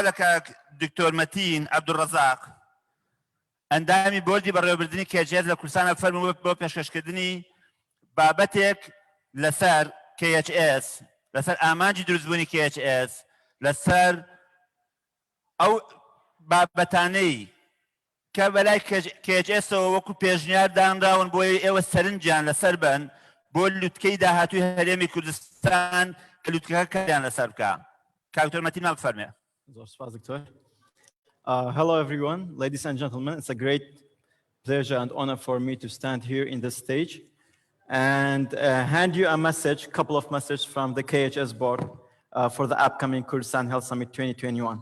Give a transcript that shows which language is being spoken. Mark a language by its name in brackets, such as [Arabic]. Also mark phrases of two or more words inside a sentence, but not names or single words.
[Central Kurdish] لە کاک دکتۆر مەتین عەبدوڕەزاق ئەندامی بۆردی بەڕێوەبردننی KHS لە کوردستانە فەرمووە بۆ پێشکەشکردنی بابەتێک لەسەر KHS لەسەر ئامانجی دروستبوونی KHS لەسەر ئەو بابەتانەی کە بەلای KHS-ەوە وەکو پێشنیار دانراون بۆ ئێوە سەرنجیان لەسەر بن بۆ لوتکەی داهاتووی هەرێمی کوردستان کە لوتکەکە کاریان لەسەر بکە. کاکتۆر مەتین مال بفەرمێ. [English] Hello everyone, ladies and gentlemen. It's a great pleasure and honor for me to stand here in this stage and hand you a message, couple of messages from the KHS board for the upcoming Kurdistan Health Summit 2021.